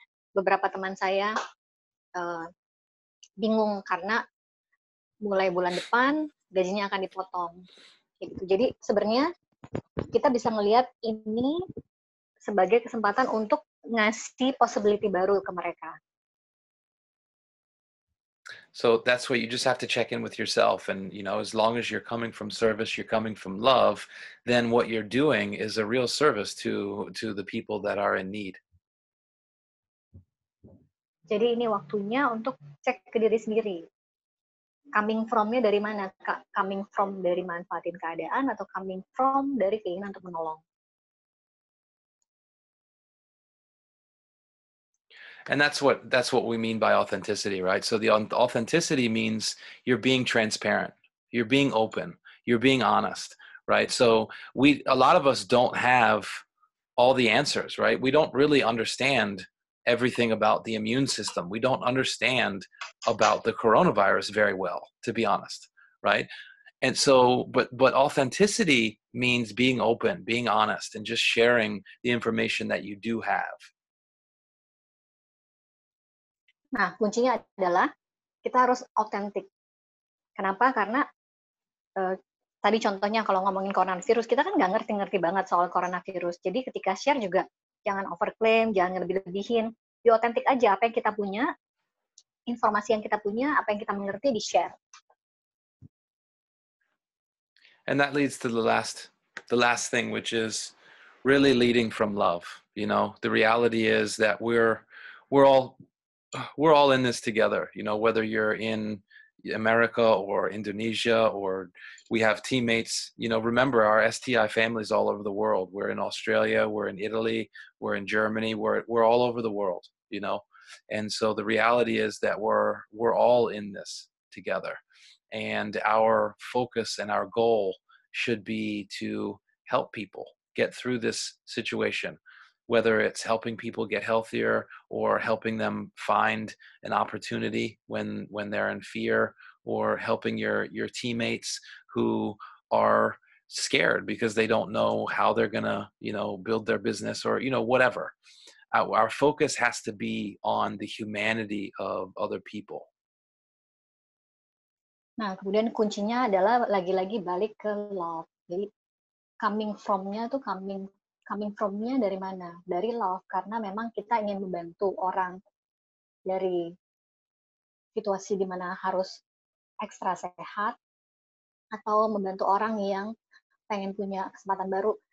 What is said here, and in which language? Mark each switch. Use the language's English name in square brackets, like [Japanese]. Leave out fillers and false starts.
[Indonesian] Beberapa teman saya bingung karena mulai bulan depan gajinya akan dipotong. Gitu. Jadi sebenarnya kita bisa ngelihat ini sebagai kesempatan untuk ngasih possibility baru ke mereka. [English] So that's what you just have to check in with yourself. And, as long as you're coming from service, you're coming from love, then what you're doing is a real service to the people that are in need. [Indonesian] Jadi ini waktunya untuk cek ke diri sendiri. [English] Coming from-nya [Indonesian] dari mana? [English] Coming from [Indonesian] dari manfaatin keadaan atau [English] coming from [Indonesian] dari keinginan untuk menolong? [English] And that's what we mean by authenticity, right? So the authenticity means you're being transparent, you're being open, you're being honest, right? So a lot of us don't have all the answers, right? We don't really understand everything about the immune system. We don't understand about the coronavirus very well, to be honest, right? And so, but authenticity means being open, being honest, and just sharing the information that you do have. [Indonesian] Nah, kuncinya adalah kita harus otentik. Kenapa? Karena tadi contohnya kalau ngomongin coronavirus, kita kan nggak ngerti-ngerti banget soal coronavirus. Jadi ketika share juga jangan overclaim, jangan lebih-lebihin. Be otentik aja apa yang kita punya, informasi yang kita punya, apa yang kita mengerti di-share. [English] And that leads to the last thing, which is really leading from love. The reality is that we're all in this together, whether you're in America or Indonesia, or we have teammates, remember our STI families all over the world. We're in Australia, we're in Italy, we're in Germany, we're all over the world, and so the reality is that we're all in this together, and our focus and our goal should be to help people get through this situation, whether it's helping people get healthier or helping them find an opportunity when they're in fear, or helping your teammates who are scared because they don't know how they're gonna build their business, or whatever. Our focus has to be on the humanity of other people. [Indonesian] Nah, kemudian kuncinya adalah lagi-lagi balik ke love. Jadi [English] coming from-nya [Indonesian] tuh coming from-nya dari mana? Dari love, karena memang kita ingin membantu orang dari situasi di mana harus ekstra sehat, atau membantu orang yang pengen punya kesempatan baru.